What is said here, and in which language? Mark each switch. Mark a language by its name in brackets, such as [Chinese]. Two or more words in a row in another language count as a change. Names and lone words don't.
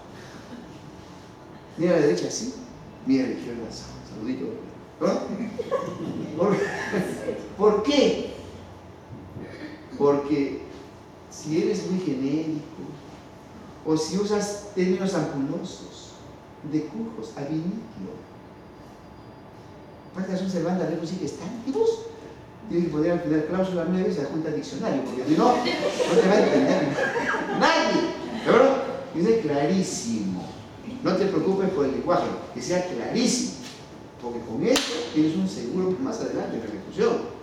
[Spanish] Mira a la derecha así, mira a la izquierda así. Saludito. ¿No? ¿Por qué? Porque si eres muy genérico o si usas términos ampulosos, decujos, [Latin] ab inicio, [Spanish] pactas un servanda [Latin] rebus sic stantibus, [Spanish] tienes que poner al final cláusula 9 y se adjunta al diccionario, porque si no, no te va a entender nadie. ¿De acuerdo? Dice clarísimo. No te preocupes por el lenguaje, que sea clarísimo, porque con eso tienes un seguro más adelante en la ejecución.